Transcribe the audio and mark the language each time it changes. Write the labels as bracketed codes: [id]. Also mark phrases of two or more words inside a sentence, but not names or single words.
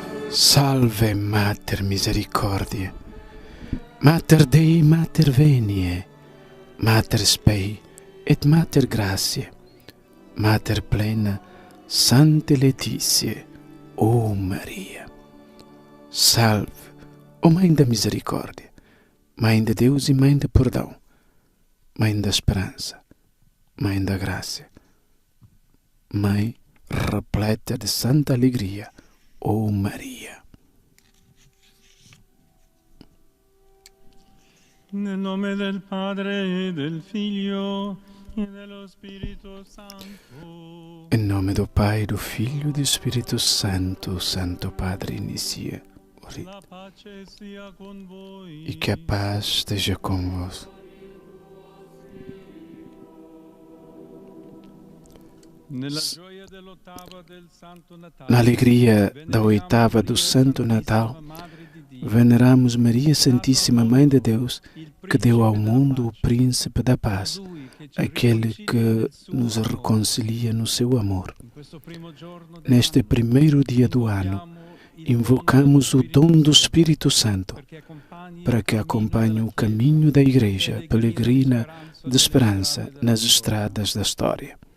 [la] Salve Mater Misericordiae, Mater Dei, Mater Veniae, Mater Spei et Mater Gratiae, Mater plena Sancte Laetitiae, o Maria. [pt] Salve, ó Mãe da Misericórdia, Mãe de Deus e Mãe de Perdão, Mãe da Esperança, Mãe da Graça, Mãe repleta de santa alegria, ó Maria. [it] Nel nome del Padre e del Figlio e dello Spirito Santo. [pt] Em nome do Pai, do Filho e do Espírito Santo, Santo Padre, inicia o rito. [it] La pace sia con voi. [pt] E que a paz esteja convosco. [it] Nella gioia dell'ottava del Santo Natale, [pt] Na alegria da oitava do Santo Natal, veneramos Maria Santíssima Mãe de Deus, que deu ao mundo o Príncipe da Paz, aquele que nos reconcilia no seu amor. Neste primeiro dia do ano, invocamos o dom do Espírito Santo, para que acompanhe o caminho da Igreja peregrina de esperança nas estradas da história.